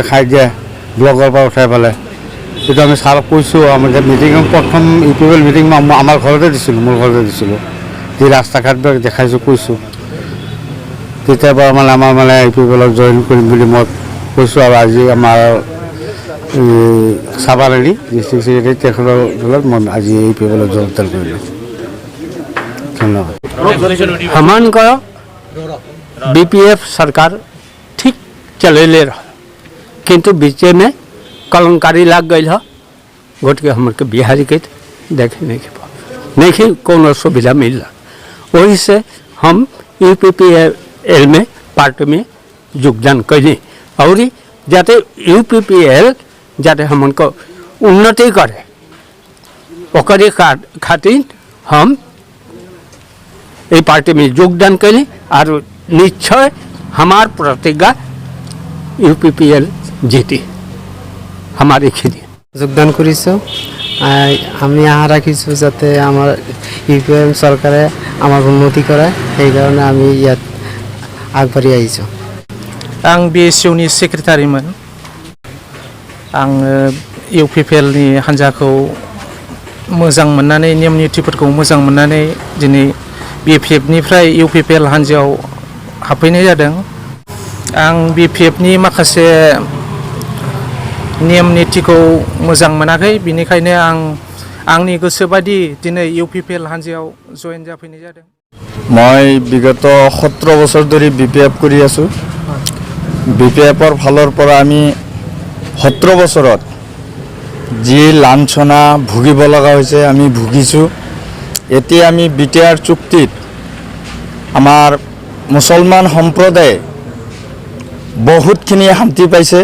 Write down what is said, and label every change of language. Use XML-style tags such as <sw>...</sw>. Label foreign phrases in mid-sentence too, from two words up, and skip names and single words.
<as>খাই দিয়ে ব্লকৰ পৰা উঠাই পেলাই কিন্তু আমি ছাৰক কৈছোঁ আমি মিটিং প্ৰথম ইউপিপিএল মিটিং আমাৰ ঘৰতে দিছিলোঁ মোৰ ঘৰতে দিছিলোঁ যি ৰাস্তা ঘাটবিলাক দেখাইছোঁ কৈছোঁ তেতিয়াৰ পৰা মানে আমাৰ মানে ইউপিপিএলত জইন কৰিম বুলি মই কৈছোঁ আৰু আজি আমাৰ চাবাৰেলি</as> <en>district secretary</en> <as>তেখেতৰ দলত মই আজি ইউপিপিএলত যোগদান কৰিলোঁ ধন্যবাদ সমান কৰক</as> <bho>बीपीएफ सरकार ठीक चलेले रह, किंतु बीचे में कलंकारी लग गई है। गोट के हमर के बिहारी के देखे नहीं कौन सुविधा मिल रहा। वही से हम यूपीपीएल में पार्टी में योगदान कैली और जाते यूपीपीएल जाते हमन को उन्नति करे ओकरे खातिर हम ये पार्टी में योगदान कैली और निश्चय हमार प्रतिज्ञा यूपीपीएल जीती हमारी खेती</bho> <as>যোগদান কৰিছোঁ। আমি আশা ৰাখিছোঁ যাতে আমাৰ ইউপিএম চৰকাৰে আমাৰ উন্নতি কৰে, সেইকাৰণে আমি ইয়াত আগবাঢ়ি আহিছোঁ।</as> <brx>आं BSUनि सेक्रेटारिमोन। आङो इउपिपिएलनि हान्जाखौ मोजां मोननानै नेम नितिफोरखौ मोजां मोननानै दिनै बिपिएफनिफ्राय इउपिपिएल हान्जायाव हाबफैनाय जादों। आं बिपिएफनि माखासे नेम नितिखौ मोजां मोनाखै, बिनिखायनो आंनि गोसोबादि दिनै इउपिपिएल हान्जायाव जयेन जाफैनाय जादों।</brx> <as>মই বিগত 17 বছৰ ধৰি বিপিএফ কৰি আছোঁ। বিপিএফৰ ফালৰ পৰা আমি 17 বছৰত যি লাঞ্ছনা ভুগিব লগা হৈছে আমি ভুগিছোঁ। এতিয়া আমি বিটিআৰ চুক্তিত আমাৰ মুছলমান সম্প্ৰদায়ে বহুতখিনি শান্তি পাইছে।</as>